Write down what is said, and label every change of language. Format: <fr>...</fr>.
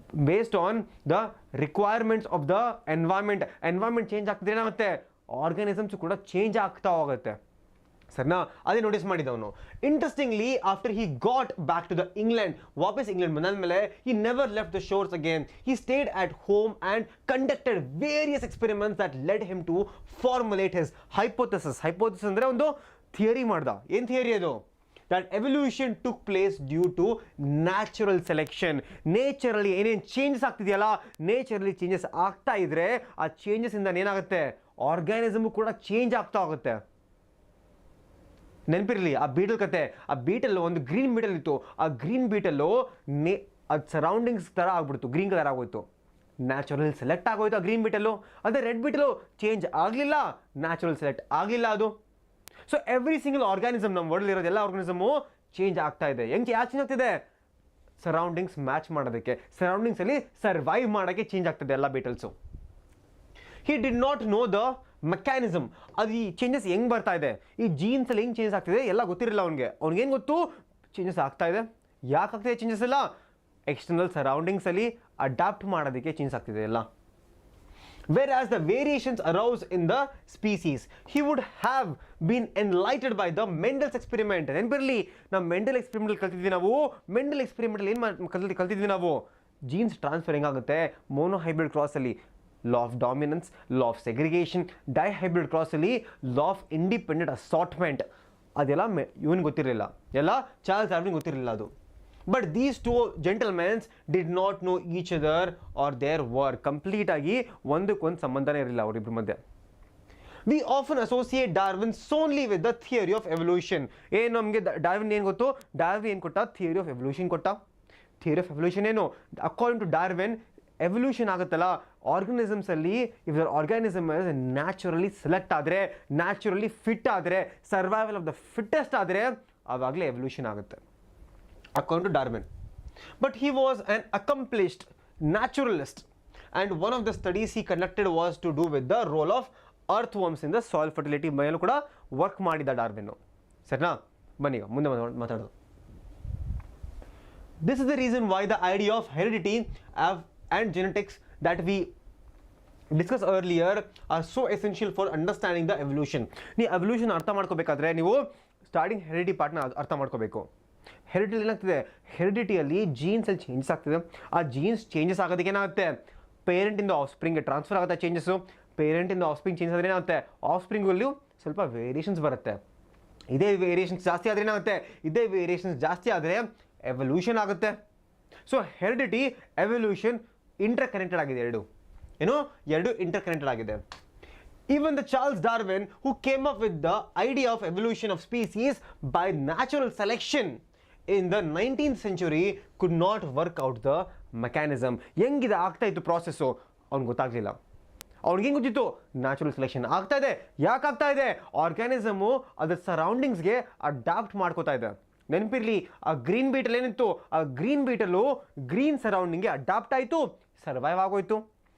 <kn>Based on the requirements of the environment change ಆಗ್ತಿದ್ರೆ ಏನಾಗುತ್ತೆ, organisms ಕೂಡ ಚೇಂಜ್ ಆಗ್ತಾ ಹೋಗುತ್ತೆ. ಸರಿನಾ? ಅದೇ ನೋಟಿಸ್ ಮಾಡಿದವನು.</kn> <en>interestingly, after he got back to the England,</en> <kn>ವಾಪಸ್ ಇಂಗ್ಲೆಂಡ್ ಬಂದಾದ್ಮೇಲೆ</kn> <en>He never left the shores again. He stayed at home and conducted various experiments that led him to formulate his hypothesis.</en> <kn>Hypothesis ಅಂದರೆ ಒಂದು theory ಮಾಡ್ದ. ಏನು theory ಅದು?</kn> <en>that evolution took place due to natural selection.</en> <kn>ನೇಚರಲ್ಲಿ ಏನೇನು changes ಆಗ್ತಿದೆಯಲ್ಲ, ನೇಚರಲ್ಲಿ changes ಆಗ್ತಾ ಇದ್ರೆ ಆ changes ಇಂದ ಏನಾಗುತ್ತೆ, ಆರ್ಗ್ಯಾನಿಸಮ್ ಕೂಡ ಚೇಂಜ್ ಆಗ್ತಾ ಹೋಗುತ್ತೆ. ನೆನಪಿರಲಿ ಆ ಬೀಟಲ್ ಕತೆ. ಆ ಬೀಟಲ್ ಒಂದು ಗ್ರೀನ್ ಬೀಟಲ್ ಇತ್ತು, ಆ ಗ್ರೀನ್ ಬೀಟಲ್ಲು ಅದು ಸರೌಂಡಿಂಗ್ಸ್ ಥರ ಆಗ್ಬಿಡ್ತು, ಗ್ರೀನ್ ಕಲರ್ ಆಗೋಯ್ತು. ನ್ಯಾಚುರಲ್ ಸೆಲೆಕ್ಟ್ ಆಗೋಯ್ತು ಆ ಗ್ರೀನ್ ಬೀಟಲ್ಲು. ಅದೇ ರೆಡ್ ಬೀಟಲು ಚೇಂಜ್ ಆಗಲಿಲ್ಲ, ನ್ಯಾಚುರಲ್ ಸೆಲೆಕ್ಟ್ ಆಗಲಿಲ್ಲ ಅದು.</kn> <en>so every single organism,</en> <kn>ನಮ್ಮ ವರ್ಲ್ಡ್ ಇರೋದು ಎಲ್ಲ ಆರ್ಗ್ಯಾನಿಸಮು ಚೇಂಜ್ ಆಗ್ತಾ ಇದೆ. ಯಾಕೆ ಚೇಂಜ್ ಆಗ್ತಿದೆ? ಸರೌಂಡಿಂಗ್ಸ್ ಮ್ಯಾಚ್ ಮಾಡೋದಕ್ಕೆ, ಸರೌಂಡಿಂಗ್ಸಲ್ಲಿ ಸರ್ವೈವ್ ಮಾಡೋಕ್ಕೆ ಚೇಂಜ್ ಆಗ್ತದೆ ಎಲ್ಲ ಬೀಟಲ್ಸು.</kn> <en>He did not know the mechanism.</en> <kn>ಅದು ಈ ಚೇಂಜಸ್ ಹೆಂಗೆ ಬರ್ತಾ ಇದೆ, ಈ ಜೀನ್ಸಲ್ಲಿ ಹೆಂಗೆ ಚೇಂಜಸ್ ಆಗ್ತಿದೆ ಎಲ್ಲ ಗೊತ್ತಿರಲಿಲ್ಲ ಅವ್ನಿಗೇನು ಗೊತ್ತು, ಚೇಂಜಸ್ ಆಗ್ತಾ ಇದೆ. ಯಾಕೆ ಆಗ್ತಿದೆ ಚೇಂಜಸ್ ಎಲ್ಲ? ಎಕ್ಸ್ಟರ್ನಲ್ ಸರೌಂಡಿಂಗ್ಸಲ್ಲಿ ಅಡಾಪ್ಟ್ ಮಾಡೋದಕ್ಕೆ ಚೇಂಜ್ ಆಗ್ತಿದೆ ಎಲ್ಲ.</kn> <en>Whereas the variations arose in the species, he would have been enlightened by the Mendel's experiment.</en> <kn>ನೆನಪಿರಲಿ, ನಾವು ಮೆಂಡಲ್ ಎಕ್ಸ್ಪೆರಿಮೆಂಟ್ ಕಲ್ತಿದ್ವಿ. ನಾವು ಮೆಂಡಲ್ ಎಕ್ಸ್ಪೆರಿಮೆಂಟಲ್ಲಿ ಏನು ಕಲ್ತಿದ್ವಿ ನಾವು? Jeans transfer ಹೆಂಗಾಗುತ್ತೆ, monohybrid ಕ್ರಾಸಲ್ಲಿ law of dominance, law of segregation, dihybrid ಕ್ರಾಸಲ್ಲಿ law of independent assortment. ಅದೆಲ್ಲ ಇವನಿಗೆ ಗೊತ್ತಿರಲಿಲ್ಲ, ಎಲ್ಲ Charles ಡಾರ್ವಿನ್ಗೆ ಗೊತ್ತಿರಲಿಲ್ಲ ಅದು.</kn> <en>But these two gentlemen did not know each other or their work.</en> <kn>Complete ಆಗಿ ಒಂದಕ್ಕೊಂದು ಸಂಬಂಧನೇ ಇರಲಿಲ್ಲ ಅವರಿಬ್ಬರ ಮಧ್ಯೆ.</kn> <en>We often associate Darwin solely with the theory of evolution.</en> <kn>ಏನು ನಮಗೆ ಡಾರ್ವಿನ್ ಏನು ಗೊತ್ತು? ಡಾರ್ವಿನ್ ಏನು ಕೊಟ್ಟ? ಥಿಯರಿ ಆಫ್ ಎವಲ್ಯೂಷನ್ ಕೊಟ್ಟ. ಥಿಯರಿ ಆಫ್ ಎವಲ್ಯೂಷನ್ ಏನು?</kn> <en>according to Darwin,</en> <kn>ಎವಲ್ಯೂಷನ್ ಆಗುತ್ತಲ್ಲ ಆರ್ಗನಿಸಮ್ಸಲ್ಲಿ,</kn> <en>if the organism</en> <kn>naturally select ಆದರೆ, ನ್ಯಾಚುರಲಿ ಫಿಟ್ ಆದರೆ, ಸರ್ವೈವಲ್ ಆಫ್ ದ ಫಿಟ್ಟೆಸ್ಟ್ ಆದರೆ, ಆವಾಗಲೇ ಎವಲ್ಯೂಷನ್ ಆಗುತ್ತೆ</kn> <en>according to Darwin. But he was an accomplished naturalist, and one of the studies he conducted was to do with the role of earthworms in the soil fertility.</en> <kn>ಮೇಲೂ ಕೂಡ work ಮಾಡಿದ Darwin. ಸರಿನಾ? ಬನ್ನಿ ಮುಂದೆ ಮಾತಾಡೋದು.</kn> <en>This is the reason why the idea of heredity and genetics that we discussed earlier are so essential for understanding the evolution.</en> <kn>ನೀವು evolution ಅರ್ಥ ಮಾಡ್ಕೋಬೇಕಾದ್ರೆ ನೀವು ಸ್ಟಾರ್ಟಿಂಗ್ ಹೆರಿಡಿಟಿ ಪಾರ್ಟ್ನ ಅರ್ಥ ಮಾಡ್ಕೋಬೇಕು. ಹೆರಿಡಿಟಿ ಏನಾಗ್ತಿದೆ? ಹೆರಿಡಿಟಿಯಲ್ಲಿ ಜೀನ್ಸಲ್ಲಿ ಚೇಂಜಸ್ ಆಗ್ತಿದೆ. ಆ ಜೀನ್ಸ್ ಚೇಂಜಸ್ ಆಗೋದಕ್ಕೆ ಏನಾಗುತ್ತೆ, ಪೇರೆಂಟಿಂದ ಆಫ್ ಸ್ಪ್ರಿಂಗ್ಗೆ ಟ್ರಾನ್ಸ್ಫರ್ ಆಗುತ್ತೆ ಚೇಂಜಸ್ಸು. ಪೇರೆಂಟಿಂದ ಆಫ್ ಸ್ಪ್ರಿಂಗ್ ಚೇಂಜಸ್ ಆದರೆ ಏನಾಗುತ್ತೆ, ಆಫ್ ಸ್ಪ್ರಿಂಗಲ್ಲೂ ಸ್ವಲ್ಪ ವೇರಿಯೇಷನ್ಸ್ ಬರುತ್ತೆ. ಇದೇ ವೇರಿಯೇಷನ್ಸ್ ಜಾಸ್ತಿ ಆದರೆ ಏನಾಗುತ್ತೆ, ಇದೇ ವೇರಿಯೇಷನ್ಸ್ ಜಾಸ್ತಿ ಆದರೆ ಎವಲ್ಯೂಷನ್ ಆಗುತ್ತೆ. So heredity, evolution inter connected ಆಗಿದೆ ಎರಡು. ಏನು ಎರಡು ಇಂಟರ್ಕನೆಕ್ಟೆಡ್ ಆಗಿದೆ.</kn> <en>Even the Charles Darwin, who came up with the idea of evolution of species by natural selection in the 19th century, could not work out the mechanism.</en> <kn>ಹೆಂಗಿದೆ ಆಗ್ತಾ ಇತ್ತು process ಅವ್ನಿಗೆ ಗೊತ್ತಾಗ್ಲಿಲ್ಲ. ಅವ್ನಿಗೆ ಹೆಂಗೆ ಗೊತ್ತಿತ್ತು ನ್ಯಾಚುರಲ್ ಸೆಲೆಕ್ಷನ್ ಆಗ್ತಾ ಇದೆ. ಯಾಕೆ ಆಗ್ತಾ ಇದೆ? ಆರ್ಗ್ಯಾನಿಸಮು ಅದರ ಸರೌಂಡಿಂಗ್ಸ್ಗೆ ಅಡಾಪ್ಟ್ ಮಾಡ್ಕೋತಾ ಇದೆ. ನೆನಪಿರಲಿ, ಆ ಗ್ರೀನ್ ಬೀಟಲ್ ಏನಿತ್ತು, ಆ ಗ್ರೀನ್ ಬೀಟಲು ಗ್ರೀನ್ ಸರೌಂಡಿಂಗ್ಗೆ ಅಡಾಪ್ಟ್ ಆಯಿತು, ಸರ್ವೈವ್ ಆಗೋಯ್ತು.</kn>